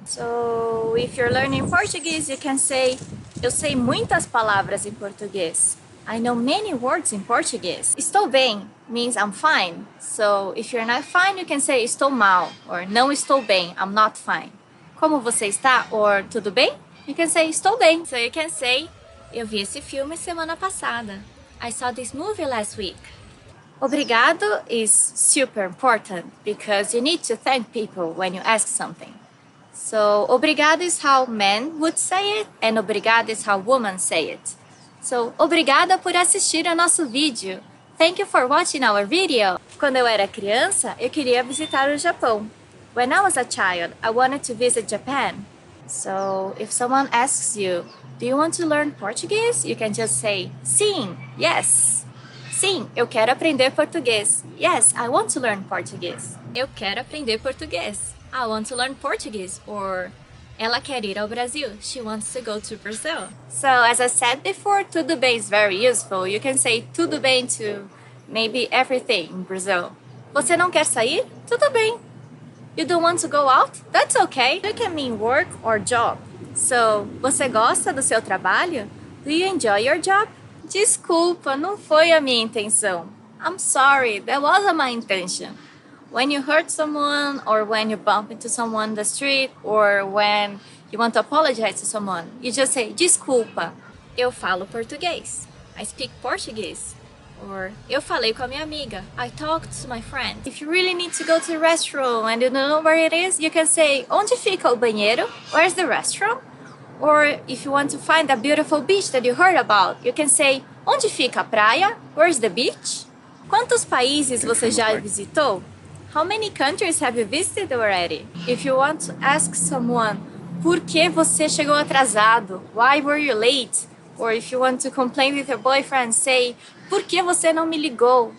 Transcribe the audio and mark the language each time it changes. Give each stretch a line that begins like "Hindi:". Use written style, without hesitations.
English: So if you're learning Portuguese, you can say,
Portuguese: eu sei muitas palavras em português.
English: I know many words in Portuguese. Estou bem means I'm fine. So if you're not fine, you can say
Portuguese: estou mal
English: or
Portuguese: não estou bem,
English: I'm not fine.
Portuguese: Como você está or tudo bem?
English: You can say
Portuguese: estou bem.
English: So you can say
Portuguese: eu vi esse filme semana passada.
English: I saw this movie last week. Obrigado is super important because you need to thank people when you ask something. So obrigado is how men would say it and obrigado is how women say it.
Portuguese: So, obrigada por assistir ao nosso vídeo.
English: Thank you for watching our video.
Portuguese: Quando eu era criança, eu queria visitar o Japão.
English: When I was a child, I wanted to visit Japan. So, if someone asks you, do you want to learn Portuguese? You can just say, sim, yes.
Portuguese: Sim, eu quero aprender português.
English: Yes, I want to learn Portuguese.
Portuguese: Eu quero aprender português.
English: I want to learn Portuguese. Or,
Portuguese: ela quer ir ao Brasil.
English: She wants to go to Brazil. So, as I said before, tudo bem is very useful. You can say tudo bem to maybe everything in Brazil.
Portuguese: Você não quer sair? Tudo bem.
English: You don't want to go out? That's okay. You can mean work or job.
Portuguese: So, você gosta do seu trabalho?
English: Do you enjoy your job?
Portuguese: Desculpa, não foi a minha intenção.
English: I'm sorry, that wasn't my intention. When you hurt someone or when you bump into someone on the street or when you want to apologize to someone, you just say,
Portuguese: desculpa, eu falo português.
English: I speak Portuguese.
Portuguese: Or, eu falei com a minha amiga.
English: I talked to my friend. If you really need to go to the restroom and you don't know where it is, you can say,
Portuguese: onde fica o banheiro?
English: Where's the restroom? Or if you want to find a beautiful beach that you heard about, you can say,
Portuguese: onde fica a praia?
English: Where's the beach?
Portuguese: Quantos países você já visitou?
English: How many countries have you visited already? If you want to ask someone,
Portuguese: por que você chegou atrasado?
English: Why were you late? Or if you want to complain with your boyfriend, say,
Portuguese: por que você não me ligou?